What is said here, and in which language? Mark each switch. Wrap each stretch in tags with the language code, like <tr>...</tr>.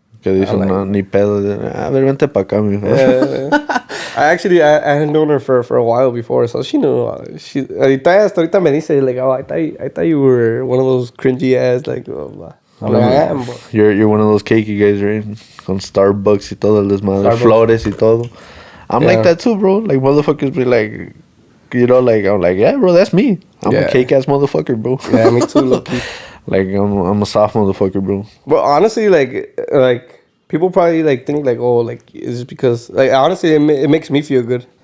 <es>Que dicen,</es> <en>like,</en> <es>no, ni pedo. A ver, vente pa' acá, mijo.</es> <en>I had known her for a while before, so she knew.</en> <es>Hasta ahorita me dice,</es> <en>like, oh, I thought you were one of those cringy ass, like, blah, blah. I'm like, I am, bro. You're one of those cakey guys, right?</en> <es>Con Starbucks y todo el desmadre, flores y todo.</es> <en>I'm like that too, bro. Like, motherfuckers be like, you know, like, I'm like, yeah, bro, that's me. I'm a cake ass motherfucker, bro. Yeah, me too, low-key. Like, I'm a soft motherfucker, bro. But honestly, like people probably like think like, oh, like is it because like honestly it makes me feel good.</en>